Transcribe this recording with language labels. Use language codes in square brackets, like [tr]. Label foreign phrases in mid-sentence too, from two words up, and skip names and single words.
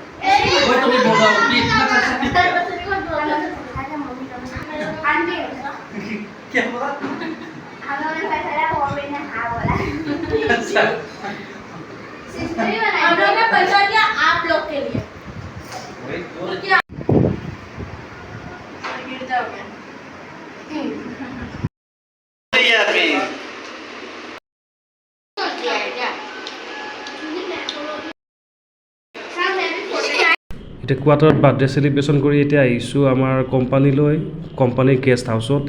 [hi] क्या बोला? हम लोगों ने पैसा मम्मी ने हाँ बोला। हम लोगों ने पैसा दिया आप लोग के लिए। क्या? गिर जाओगे। [as] এতিয়া কোৱাৰ্টাৰত বাৰ্থডে চেলিব্ৰেশ্যন কৰি এতিয়া আহিছোঁ আমাৰ কোম্পানীৰ গেষ্ট হাউচত।